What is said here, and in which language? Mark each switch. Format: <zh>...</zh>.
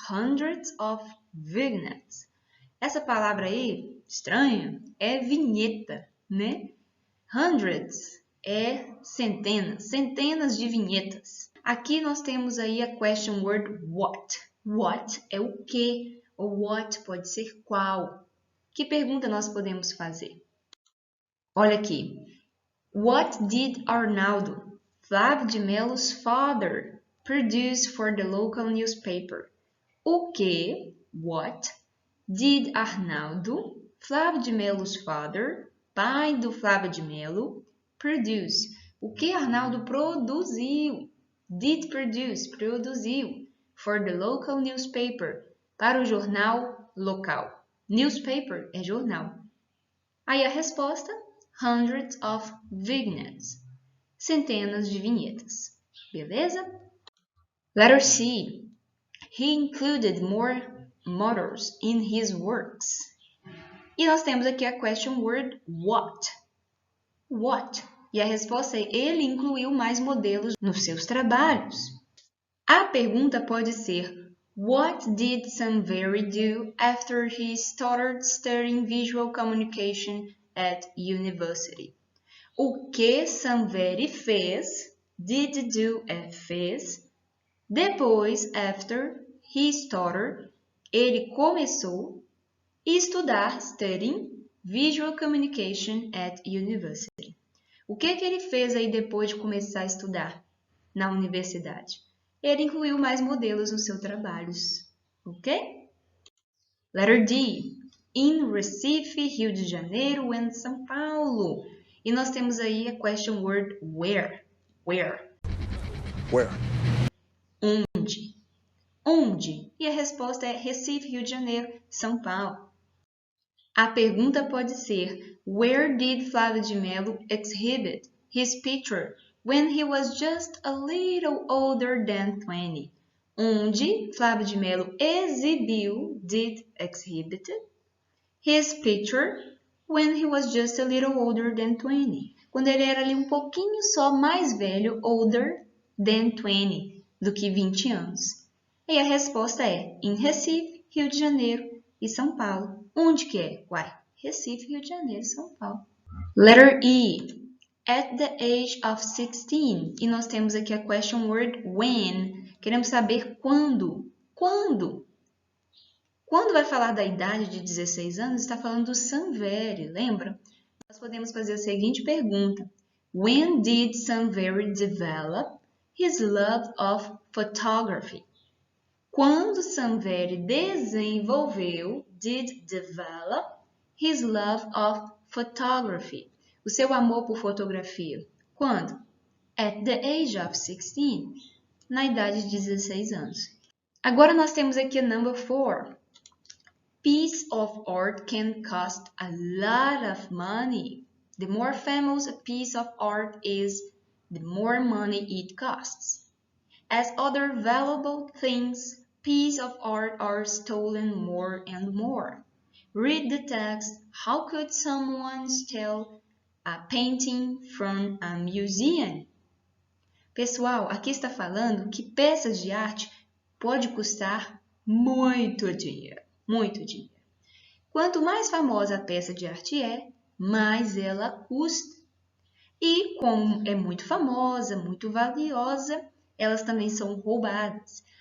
<en>Hundreds of vignettes.</en> <pt>Essa palavra aí, estranha, é vinheta, né? Hundreds é centenas, centenas de vinhetas. Aqui nós temos aí a question word what. What é o que, ou what pode ser qual. Que pergunta nós podemos fazer? Olha aqui.</pt> <en>What did Arnaldo, Flávio de Mello's father, produce for the local newspaper?</en> <pt>O que, what,</pt> <en>did Arnaldo, Flávio de Mello's father,</en> <pt>pai do Flávio de Mello, produce? O que Arnaldo produziu?</pt> <en>Did produce,</en> <pt>produziu.</pt> <en>For the local newspaper,</en> <pt>para o jornal local. Newspaper é jornal. Aí a resposta,</pt> <en>hundreds of vignettes,</en> <pt>centenas de vinhetas. Beleza?</pt> <en>Letter C. He included more motors in his works.</en> <pt>E nós temos aqui a question word what. What? E a resposta é ele incluiu mais modelos nos seus trabalhos. A pergunta pode ser</pt> <en>What did Sanveri do after he started studying visual communication at university?</en> <pt>O que Sanveri fez, did do é fez, depois,</pt> <en>after he started,</en> <pt>ele começou a estudar</pt> <en>studying visual communication at university.</en> <pt>O que ele fez aí depois de começar a estudar na universidade? Ele incluiu mais modelos nos seus trabalhos, ok?</pt> <en>Letter D. In Recife, Rio de Janeiro and São Paulo.</en> <pt>E nós temos aí a question word where.</pt> <en>Where? Where?</en> <pt>Onde? Onde? E a resposta é Recife, Rio de Janeiro, São Paulo. A pergunta pode ser</pt> <en>Where did Flávio de Mello exhibit his picture when he was just a little older than 20?</en> <pt>Onde Flávio de Mello exibiu,</pt> <en>did exhibit, his picture when he was just a little older than 20.</en> <pt>Quando ele era ali um pouquinho só mais velho,</pt> <en>older than 20,</en> <pt>do que 20 anos. E a resposta é em Recife, Rio de Janeiro e São Paulo. Onde que é? Uai, Recife, Rio de Janeiro e São Paulo.</pt> <en>Letter E. At the age of 16.</en> <pt>E nós temos aqui a question word when. Queremos saber quando. Quando? Quando vai falar da idade de 16 anos, está falando do Sanveri, lembra? Nós podemos fazer a seguinte pergunta.</pt> <en>When did Sanveri develop his love of photography?</en> <pt>Quando Sanveri desenvolveu, did develop,</pt> <en>his love of photography?</en> <pt>O seu amor por fotografia. Quando?</pt> <en>At the age of 16.</en> <pt>Na idade de 16 anos. Agora nós temos aqui a number 4.</pt> <en>Piece of art can cost a lot of money. The more famous a piece of art is, the more money it costs. As other valuable things, pieces of art are stolen more and more. Read the text. How could someone steal a painting from a museum?</en> <pt>Pessoal, aqui está falando que peças de arte pode custar muito dinheiro, muito dinheiro. Quanto mais famosa a peça de arte é, mais ela custa. E como é muito famosa, muito valiosa, elas também são roubadas.</pt>